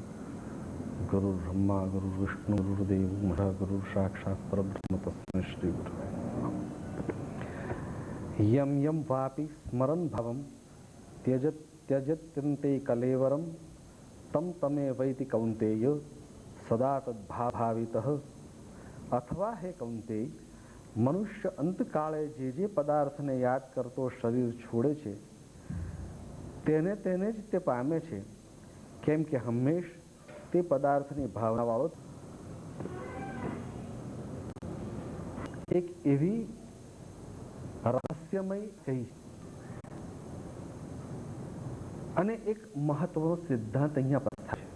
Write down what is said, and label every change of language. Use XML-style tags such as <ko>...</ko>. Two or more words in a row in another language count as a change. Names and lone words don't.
<sa>गुरु ब्रह्मा गुरु विष्णु गुरुदेव महा गुरु साक्षात परब्रह्म तस्मै श्री गुरवे नमः. यम यम वापी स्मरन भवम त्यजत्यन्ते कलेवरम तम तमे वैति कौंतेय सदा तद्भावितः.</sa> <gu>અથવા હે કૌંતેય, મનુષ્ય અંતકાળે જે પદાર્થને યાદ કરતો શરીર છોડે છે તેને જ તે પામે છે, કેમ કે હંમેશ તે પદાર્થની ભાવનાવાળો. એક એવી રહસ્યમય કહી અને એક મહત્વનો સિદ્ધાંત અહીંયા પ્રસ્થાપિત છે.</gu>